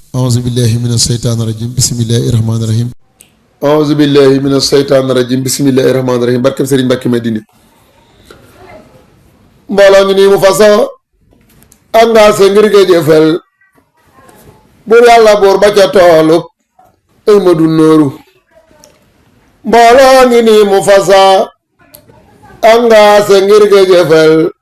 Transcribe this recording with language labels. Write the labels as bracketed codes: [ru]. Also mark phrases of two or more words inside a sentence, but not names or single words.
[ar] أعوذ بالله من الشيطان الرجيم بسم الله الرحمن الرحيم أعوذ بالله من الشيطان الرجيم بسم الله الرحمن الرحيم [wo] barkam Serigne Mbacke Madina mbooloo ngi nii mu faso engagé ngir nga jëfal buur yàlla buur ba ca toolub Ahmadu Nooru mbooloo ngi nii mu faso engagé ngir nga jëfal